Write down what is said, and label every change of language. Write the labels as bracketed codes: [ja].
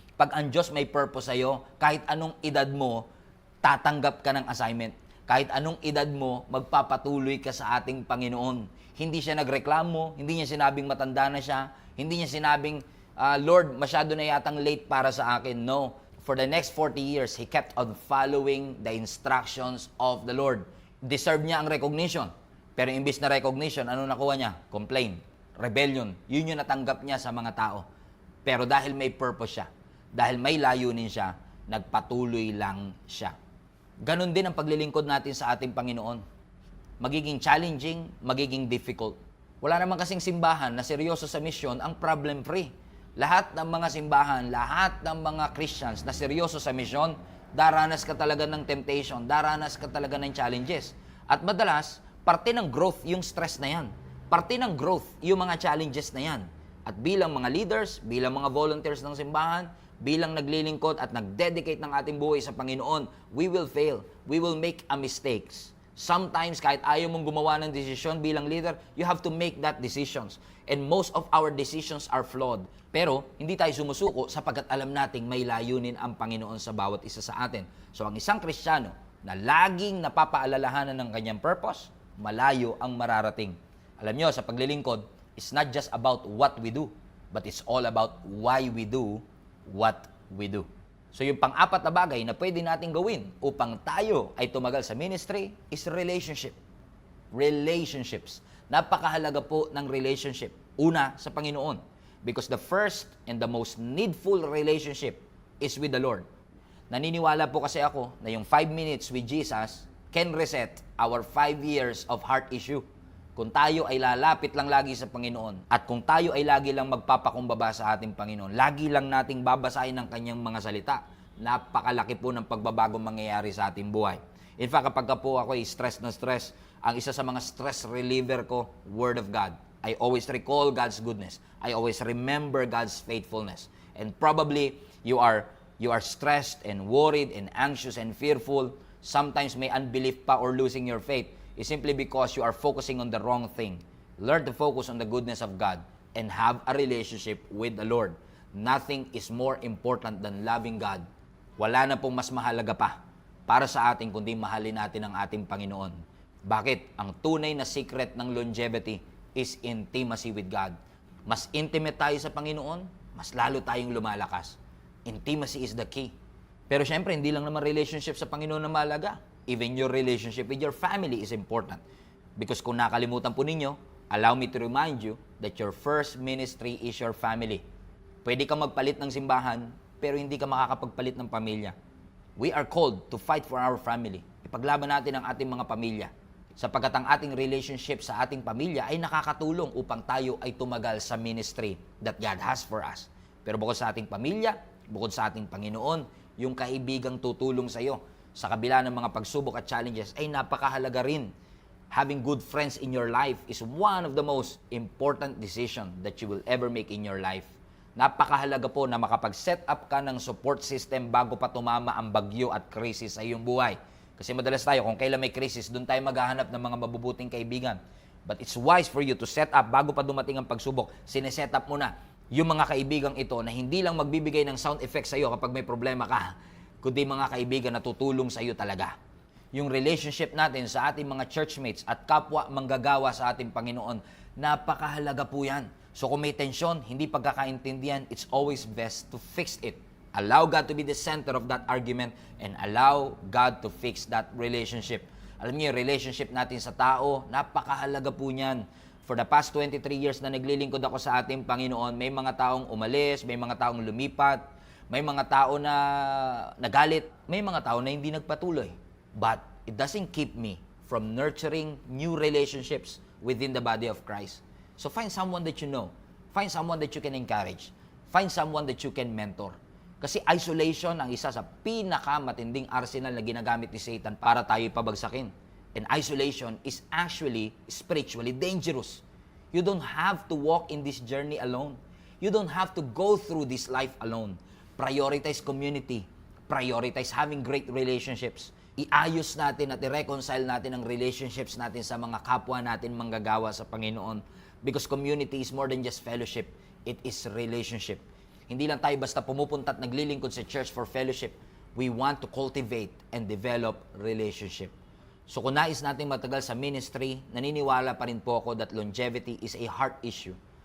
[tl] Pag ang Diyos may purpose sa'yo, kahit anong edad mo, tatanggap ka ng assignment. Kahit anong edad mo, magpapatuloy ka sa ating Panginoon. Hindi siya nagreklamo, hindi niya sinabing matanda na siya, hindi niya sinabing, Lord, masyado na yatang late para sa akin. [en] No. For the next 40 years, he kept on following the instructions of the Lord. [tl] Deserve niya ang recognition. Pero imbis na recognition, ano nakuha niya? [en] Complaint, rebellion. [tl] Yun yung natanggap niya sa mga tao. Pero dahil may purpose siya, dahil may layunin siya, nagpatuloy lang siya. Ganon din ang paglilingkod natin sa ating Panginoon. Magiging challenging, magiging difficult. Wala naman kasing simbahan na seryoso sa misyon ang problem-free. Lahat ng mga simbahan, lahat ng mga Christians na seryoso sa misyon, daranas ka talaga ng temptation, daranas ka talaga ng challenges. At madalas, parte ng growth yung stress na yan. Parte ng growth yung mga challenges na yan. At bilang mga leaders, bilang mga volunteers ng simbahan, bilang naglilingkod at nag-dedicate ng ating buhay sa Panginoon, [en] we will fail. We will make a mistakes. Sometimes, [tl] kahit ayaw mong gumawa ng desisyon bilang leader, [en] you have to make that decisions. And most of our decisions are flawed. [tl] Pero, hindi tayo sumusuko sapagkat alam nating may layunin ang Panginoon sa bawat isa sa atin. So, ang isang Kristiyano na laging napapaalalahanan ng kanyang purpose, malayo ang mararating. Alam nyo, sa paglilingkod, [en] it's not just about what we do, but it's all about why we do what we do. [tl] So yung pang-apat na bagay na pwede natin gawin upang tayo ay tumagal sa ministry is relationship. Relationships. Napakahalaga po ng relationship. Una, sa Panginoon. [en] Because the first and the most needful relationship is with the Lord. [tl] Naniniwala po kasi ako na yung [en] 5 minutes with Jesus can reset our 5 years of heart issue. [tl] Kung tayo ay lalapit lang lagi sa Panginoon at kung tayo ay lagi lang magpapakumbaba sa ating Panginoon, lagi lang nating babasahin ang kanyang mga salita, napakalaki po ng pagbabagong mangyayari sa ating buhay. In fact, kapag po ako ay stress na stress, ang isa sa mga stress reliever ko, Word of God. [en] I always recall God's goodness. I always remember God's faithfulness. And probably you are stressed and worried and anxious and fearful. Sometimes may unbelief pa or losing your faith. Is simply because you are focusing on the wrong thing. Learn to focus on the goodness of God and have a relationship with the Lord. Nothing is more important than loving God. [tl] Wala na pong mas mahalaga pa para sa atin kundi mahalin natin ang ating Panginoon. Bakit? [en] Ang tunay na secret ng longevity is intimacy with God. [tl] Mas intimate tayo sa Panginoon, mas lalo tayong lumalakas. [en] Intimacy is the key. [tl] Pero syempre, hindi lang naman relationship sa Panginoon na mahalaga. [en] Even your relationship with your family is important. Because [tl] kung nakalimutan po ninyo, [en] allow me to remind you that your first ministry is your family. [tl] Pwede kang magpalit ng simbahan, pero hindi ka makakapagpalit ng pamilya. [en] We are called to fight for our family. [tl] Ipaglaban natin ang ating mga pamilya. Sapagkat ang ating relationship sa ating pamilya ay nakakatulong upang tayo ay tumagal sa ministry [en] that God has for us. [tl] Pero bukod sa ating pamilya, bukod sa ating Panginoon, yung kaibigang tutulong sa iyo, sa kabila ng mga pagsubok at challenges, ay napakahalaga rin. [en] Having good friends in your life is one of the most important decision that you will ever make in your life. [tl] Napakahalaga po na makapag-set up ka ng support system bago pa tumama ang bagyo at krisis sa iyong buhay. Kasi madalas tayo, kung kailan may krisis, doon tayo maghahanap ng mga mabubuting kaibigan. [en] But it's wise for you to set up, [tl] bago pa dumating ang pagsubok, sineset up mo na yung mga kaibigang ito na hindi lang magbibigay ng sound effects sa iyo kapag may problema ka, kundi mga kaibigan na tutulong sa iyo talaga. Yung relationship natin sa ating mga churchmates at kapwa manggagawa sa ating Panginoon, napakahalaga po yan. So kung may tensyon, hindi pagkakaintindihan, [en] it's always best to fix it Allow God to be the center of that argument and allow God to fix that relationship. [tl] Alam niyo, yung relationship natin sa tao, napakahalaga po niyan. [en] For the past 23 years [tl] na naglilingkod ako sa ating Panginoon, may mga taong umalis, may mga taong lumipat, may mga tao na nagalit, may mga tao na hindi nagpatuloy. [en] But it doesn't keep me from nurturing new relationships within the body of Christ. So find someone that you know. Find someone that you can encourage. Find someone that you can mentor. [tl] Kasi isolation ang isa sa pinakamatinding arsenal na ginagamit ni Satan para tayo pabagsakin. [en] And isolation is actually spiritually dangerous. You don't have to walk in this journey alone. You don't have to go through this life alone. Prioritize community. Prioritize having great relationships. [tl] Iayos natin at i-reconcile natin ang relationships natin sa mga kapwa natin manggagawa sa Panginoon. [en] Because community is more than just fellowship. It is relationship. [tl] Hindi lang tayo basta pumupunta at naglilingkod sa church for fellowship. [en] We want to cultivate and develop relationship. [tl] So kung nais natin matagal sa ministry, naniniwala pa rin po ako [en] that longevity is a heart issue.